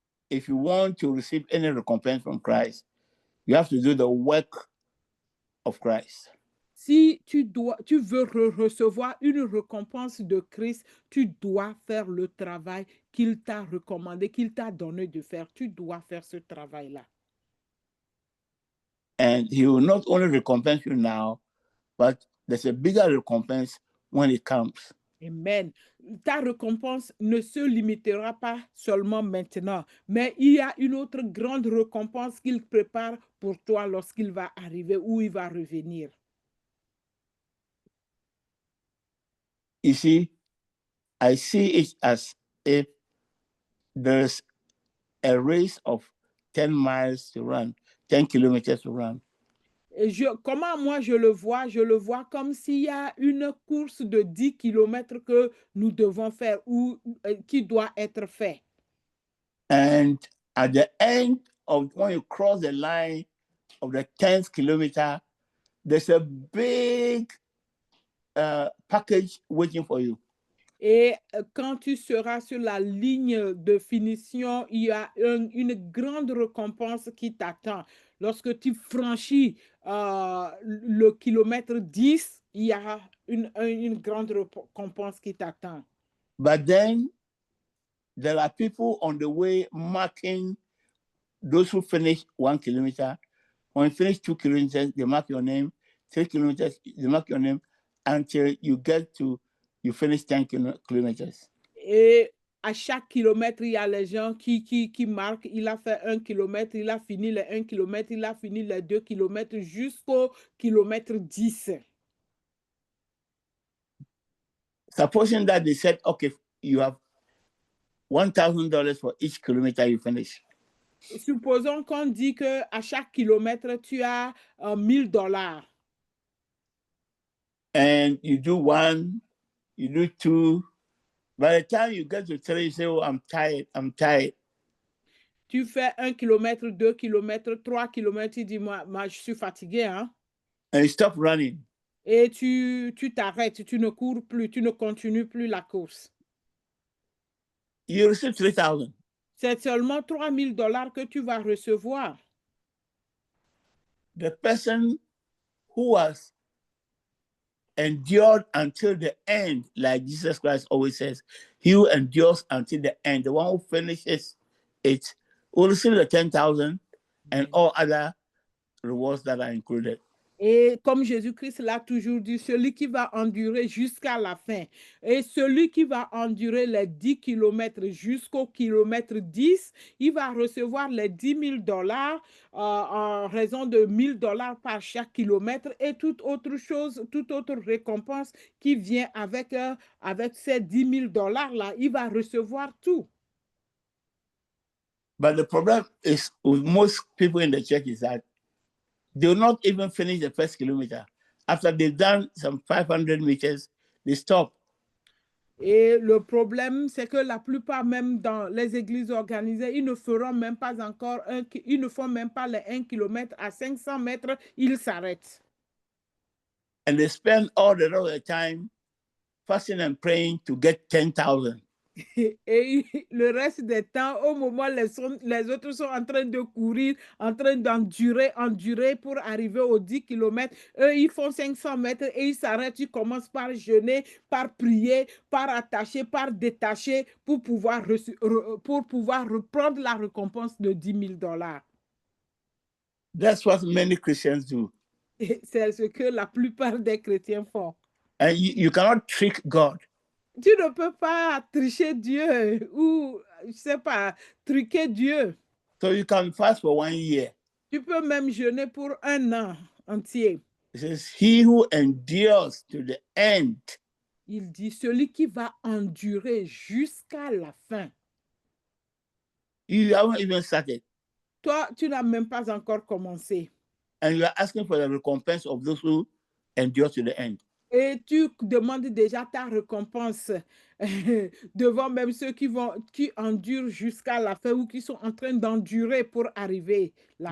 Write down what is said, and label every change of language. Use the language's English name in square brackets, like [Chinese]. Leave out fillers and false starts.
[English] If you want to receive any recompense from Christ, you have to do the work of Christ. [French] Si tu veux recevoir une récompense de Christ, tu dois faire le travail qu'il t'a recommandé, qu'il t'a donné de faire. Tu dois faire ce travail-là. [English] And he will not only recompense you now, but there's a bigger recompense when it comes. Amen. [French] Ta récompense ne se limitera pas seulement maintenant, mais il y a une autre grande récompense qu'il prépare pour toi lorsqu'il va arriver ou il va revenir. [English] You see, I see it as if there's a race of 10 miles to run, 10 kilometers to run. [French] Et comment moi je le vois comme s'il y a une course de 10 kilomètres que nous devons faire ou qui doit être fait. [English] And at the end of when you cross the line of the 10th kilometer, there's a big package waiting for you. [French] Et quand tu seras sur la ligne de finition, il y a une grande récompense qui t'attend. Lorsque tu franchis le kilomètre 10, il y a une grande récompense qui t'attend. [English] But then there are people on the way marking those who finish 1 kilometer. When you finish 2 kilometers, they mark your name. 3 kilometers, they mark your name until you finish 10 kilometers. [French] Et à chaque kilomètre, il y a les gens qui marquent. Il a fait 1 kilomètre, il a fini les 1 kilomètre, il a fini les 2 kilomètres jusqu'au kilomètre 10. [English] Supposing that they said, okay, you have $1,000 for each kilometer you finish. [French] Supposons qu'on dit qu'à chaque kilomètre, tu as $1,000. [English] And you do 1, you do 2. By the time you get to 3, you say, oh, I'm tired. [French] Tu fais 1 kilomètre, 2 kilomètres, 3 kilomètres, tu dis, moi, je suis fatigué. Hein? [English] And you stop running. [French] Et tu t'arrêtes, tu ne cours plus, tu ne continues plus la course. [English] You receive $3,000. [French] C'est seulement $3,000 que tu vas recevoir. [English] The person who was endured until the end, like Jesus Christ always says, he who endures until the end, the one who finishes it, will receive the 10,000 and all other rewards that are included. [French] Et comme Jésus-Christ l'a toujours dit, celui qui va endurer jusqu'à la fin et celui qui va endurer les 10 kilomètres jusqu'au kilomètre 10, il va recevoir les $10,000 en raison de $1,000 par chaque kilomètre et toute autre chose, toute autre récompense qui vient avec, avec ces $10,000-là, il va recevoir tout. [English] But the problem is with most people in the church is that they will not even finish the first kilometer. After they've done some 500 meters, they stop. [French] Et le problème, c'est que la plupart, même dans les églises organisées, ils ne feront même pas encore ils ne font même pas les 1 kilomètre à 500 mètres, ils s'arrêtent. [English] And they spend all the rest of the time fasting and praying to get 10,000. [French] Et le reste des temps, au moment où les autres sont en train de courir, en train endurer pour arriver aux 10 kilomètres, eux, ils font 500 mètres et ils s'arrêtent, ils commencent par jeûner, par prier, par attacher, par détacher pour pouvoir reprendre la récompense de $10,000. [English] That's what many Christians do. [French] Et c'est ce que la plupart des chrétiens font. [English] And you cannot trick God. [French] Tu ne peux pas tricher Dieu ou, je sais pas, truquer Dieu. [English] So you can fast for 1 year. [French] Tu peux même jeûner pour 1 an entier. [English] It says, he who endures to the end. [French] Il dit, celui qui va endurer jusqu'à la fin. [English] You haven't even started. [French] Toi, tu n'as même pas encore commencé. [English] And you are asking for the recompense of those who endure to the end. [French] Et tu demandes déjà ta récompense devant même ceux qui endurent jusqu'à la fin ou qui sont en train d'endurer pour arriver là.